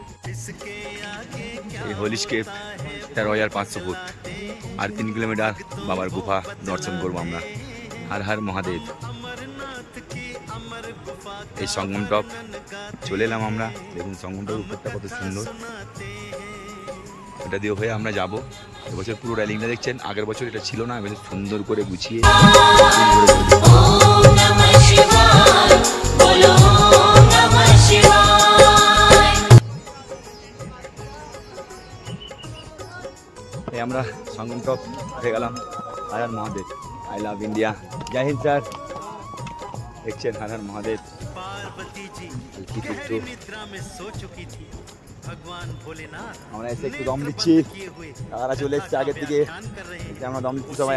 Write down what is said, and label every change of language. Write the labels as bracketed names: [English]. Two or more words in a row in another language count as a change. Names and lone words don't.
[Bangla] এই হোলিস্কেপ 13,500 ফুট, আর 3 কিলোমিটার বাবার গুফা দর্শন করবো আমরা। [Sanskrit] হর হর মহাদেব। [Bangla] এই সঙ্গম টপ চলে এলাম আমরা। দেখুন সঙ্গম টপ উপরটা কত সুন্দর, এটা দিয়ে হয়ে আমরা যাবো। এবছর পুরো রেলিংটা দেখছেন, আগের বছর এটা ছিল না, এবছর সুন্দর করে গুছিয়ে। [Sanskrit] ओम नमः शिवाय, बोलो ओम नमः शिवाय। [Bangla] এই আমরা সঙ্গম টপ হয়ে গেলাম। [Sanskrit] হর হর মহাদেব, [English] I love India. [Hindi] जय हिंद [Bangla] স্যার। দেখছেন [Sanskrit] হর হর মহাদেব। [Bangla] আমরা এসে একটু দম দিচ্ছি, তারা চলে এসছে আগের দিকে, আমরা দম দিচ্ছি সবাই।